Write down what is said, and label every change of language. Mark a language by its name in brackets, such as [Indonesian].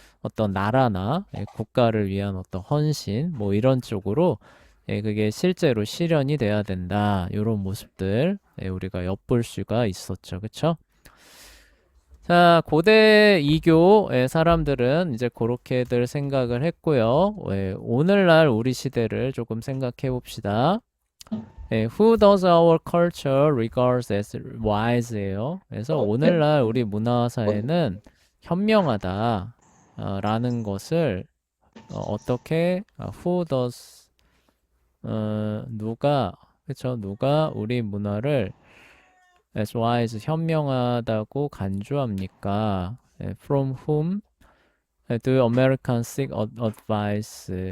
[Korean] 어떤 나라나 국가를 위한 어떤 헌신, 뭐 이런 쪽으로 그게 실제로 실현이 돼야 된다. 이런 모습들 우리가 엿볼 수가 있었죠. 그쵸? 자, 고대 이교의 사람들은 이제 그렇게들 생각을 했고요. 오늘날 우리 시대를 조금 생각해 봅시다. [English] who does our culture regards as wise [Korean] 예요. 그래서 오늘날 우리 문화와 사회는 현명하다 라는 것을 어떻게 [English] who does [Korean] 누가 그쵸? 누가 우리 문화를 [English] as wise [Korean] 현명하다고 간주합니까? [English] From whom do Americans seek advice?